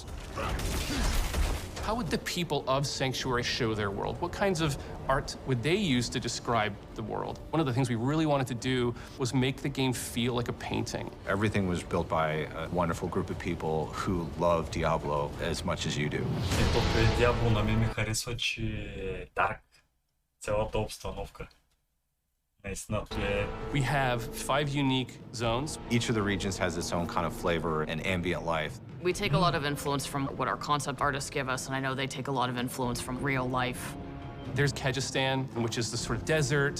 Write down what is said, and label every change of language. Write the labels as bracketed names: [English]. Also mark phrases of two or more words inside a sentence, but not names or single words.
[English] How would the people of Sanctuary show their world? What kinds of art would they use to describe the world? One of the things we really wanted to do was make the game feel like a painting. Everything was built by a wonderful group of people who love Diablo as much as you do. [Bulgarian] Diablo на мен ми харесва, че е дарк. Цялата обстановка. [English] We have 5 unique zones. Each of the regions has its own kind of flavor and ambient life. We take a lot of influence from what our concept artists give us, and I know they take a lot of influence from real life. There's Kyrgyzstan, which is the sort of desert.